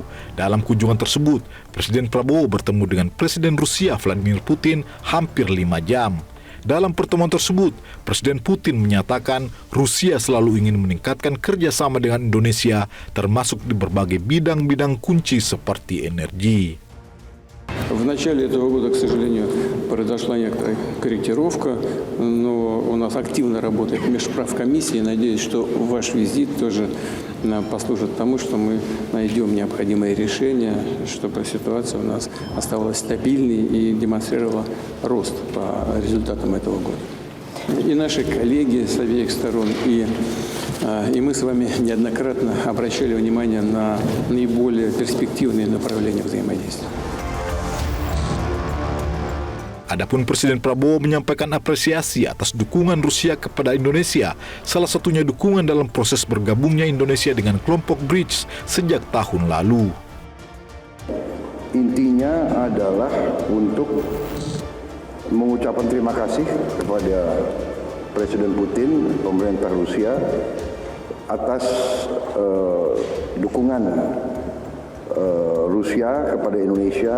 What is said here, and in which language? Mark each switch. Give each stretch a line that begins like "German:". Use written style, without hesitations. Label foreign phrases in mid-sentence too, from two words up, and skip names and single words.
Indonesian: Dalam kunjungan tersebut, Presiden Prabowo bertemu dengan Presiden Rusia Vladimir Putin hampir 5 jam. Dalam pertemuan tersebut, Presiden Putin menyatakan Rusia selalu ingin meningkatkan kerjasama dengan Indonesia, termasuk di berbagai bidang-bidang kunci seperti energi.
Russian: В начале этого года, к сожалению, произошла некоторая корректировка, но у нас активно работает межправкомиссия. Надеюсь, что ваш визит тоже послужит тому, что мы найдем необходимые решения, чтобы ситуация у нас оставалась стабильной и демонстрировала рост по результатам этого года. И наши коллеги с обеих сторон, и мы с вами неоднократно обращали внимание на наиболее перспективные направления взаимодействия.
Indonesian: Adapun Presiden Prabowo menyampaikan apresiasi atas dukungan Rusia kepada Indonesia, salah satunya dukungan dalam proses bergabungnya Indonesia dengan kelompok BRICS sejak tahun lalu. Intinya adalah untuk mengucapkan terima kasih kepada Presiden Putin, pemerintah Rusia, atas dukungan Rusia kepada Indonesia.